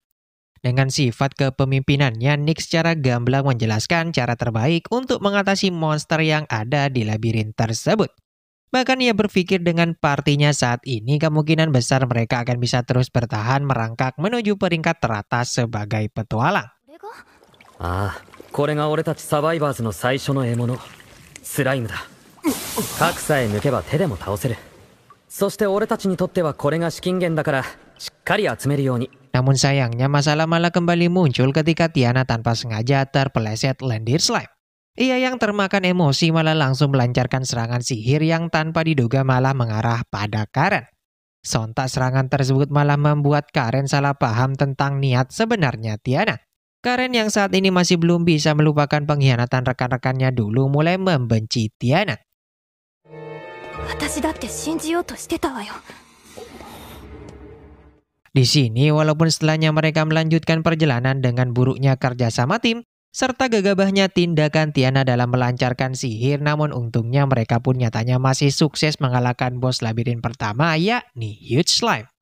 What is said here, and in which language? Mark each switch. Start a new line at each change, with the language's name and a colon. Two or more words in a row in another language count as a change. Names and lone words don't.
Indonesian: Dengan sifat kepemimpinannya, Nick secara gamblang menjelaskan cara terbaik untuk mengatasi monster yang ada di labirin tersebut. Bahkan ia berpikir dengan partinya saat ini kemungkinan besar mereka akan bisa terus bertahan merangkak menuju peringkat teratas sebagai petualang.
Japanese: ああ、これが俺たちサバイバーズの最初の獲物、スライムだ。核さえ抜けば手でも倒せる。そして俺たちにとってはこれが資金源だからしっかり集めるように。
Indonesian: Namun sayangnya masalah malah kembali muncul ketika Tiana tanpa sengaja terpeleset lendir slime. Ia yang termakan emosi malah langsung melancarkan serangan sihir yang tanpa diduga malah mengarah pada Karen. Sontak serangan tersebut malah membuat Karen salah paham tentang niat sebenarnya Tiana. Karen yang saat ini masih belum bisa melupakan pengkhianatan rekan-rekannya dulu mulai membenci Tiana.
Japanese: 私だって信じようとしてたわよ。
Indonesian: Di sini, walaupun setelahnya mereka melanjutkan perjalanan dengan buruknya kerjasama tim, serta gegabahnya tindakan Tiana dalam melancarkan sihir, namun untungnya mereka pun nyatanya masih sukses mengalahkan bos labirin pertama, yakni Huge Slime.